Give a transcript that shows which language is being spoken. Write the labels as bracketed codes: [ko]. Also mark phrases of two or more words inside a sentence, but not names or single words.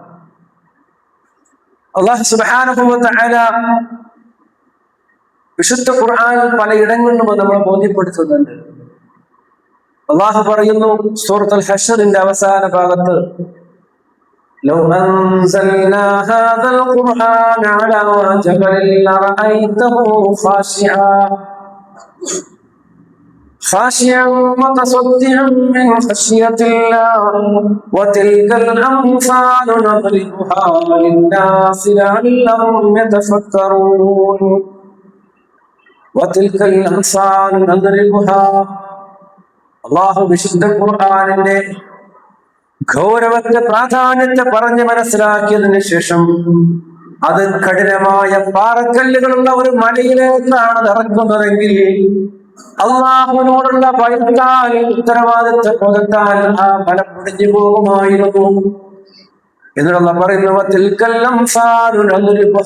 [ar] الله سبحانه وتعالى [ml] വിശുദ്ധ ഖുർആനിൽ പലയിടങ്ങളിലും നമ്മളെ ബോധ്യപ്പെടുത്തുന്നുണ്ട്. അള്ളാഹു പറയുന്നു സൂറത്തുൽ ഹശ്റിന്റെ അവസാന ഭാഗത്ത്, [ar] لو أنزلنا هذا القرآن على جبل لرأيته خاشعا متصدعا من خشية الله وتلك الأمثال نضربها للناس لعلهم يتفكرون وتلك الأمثال نضربها. [ml] അള്ളാഹു വിശുദ്ധ ഖുർആനിന്റെ ഗൗരവത്തെ, പ്രാധാന്യത്തെ പറഞ്ഞ് മനസ്സിലാക്കിയതിനു ശേഷം അത് കഠിനമായ പാറക്കല്ലുകളുള്ള ഒരു മലയിലേക്കാണ് ഇറക്കുന്നതെങ്കിൽ അള്ളാഹുവിനോടുള്ള ഭയത്താൽ, ഉത്തരവാദിത്വ ബോധത്താൽ ആ മല പൊടിഞ്ഞു പോകുമായിരുന്നു എന്നുള്ള പറയുന്നു.